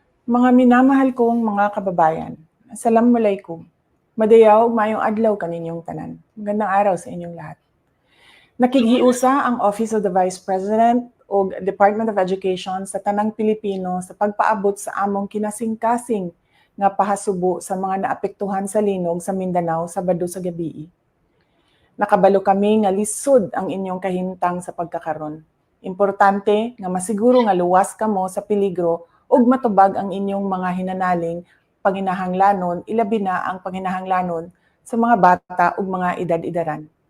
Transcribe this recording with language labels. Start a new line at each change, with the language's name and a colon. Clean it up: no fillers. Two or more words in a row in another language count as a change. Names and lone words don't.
Filipino: Mga minamahal kong mga kababayan, Assalamualaikum.
Cebuano: Madayaw, mayong adlaw kaninyong tanan.
Filipino: Magandang araw sa inyong lahat.
Cebuano: Nakighiusa ang Office of the Vice President o Department of Education sa tanang Pilipino sa pagpaabot sa among kinasing-kasing nga pahasubo sa mga naapektuhan sa linog sa Mindanao Sabado sa gabii. Nakabalo kami nga lisod ang inyong kahimtang sa pagkakaron. Importante nga masiguro nga luwas kamo sa peligro ug matubag ang inyong mga hinanaling panginahanglanon, ilabi na ang panginahanglanon sa mga bata ug mga edad-edaran.